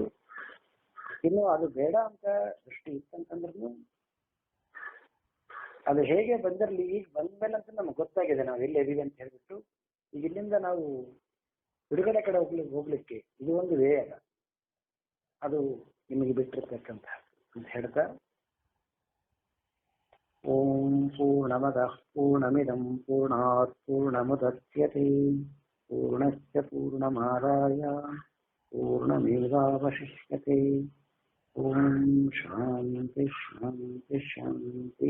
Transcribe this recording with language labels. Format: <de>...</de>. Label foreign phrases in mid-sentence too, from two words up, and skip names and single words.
<kn>ಇನ್ನು ಅದು ಬೇಡ ಅಂತ ದೃಷ್ಟಿ ಇತ್ತಂತಂದ್ರೂ ಅದು ಹೇಗೆ ಬಂದಿರಲಿ, ಈಗ ಬಂದ್ಮೇಲೆ ಅಂತ ನಮ್ಗೆ ಗೊತ್ತಾಗಿದೆ ನಾವು ಎಲ್ಲಿ ಇದೀವಿ ಅಂತ ಹೇಳ್ಬಿಟ್ಟು. ಈಗ ಇಲ್ಲಿಂದ ನಾವು ಬಿಡುಗಡೆ ಕಡೆ ಹೋಗ್ಲಿಕ್ಕೆ ಇದು ಒಂದು ವೇ ಅಲ್ಲ, ಅದು ನಿಮಗೆ ಬಿಟ್ಟಿರ್ತಕ್ಕಂಥ ಅಂತ ಹೇಳ್ತಾ,</kn> <sa>ಓಂ ಪೂರ್ಣಮದಃ ಪೂರ್ಣಮಿದಂ ಪೂರ್ಣಾತ್ ಪೂರ್ಣಮುದಚ್ಯತೆ ಪೂರ್ಣಸ್ಯ ಪೂರ್ಣಮಾದಾಯ ಪೂರ್ಣಮೇವಾವಶಿಷ್ಯತೆ. ओम शांति शांति शांति।</sa>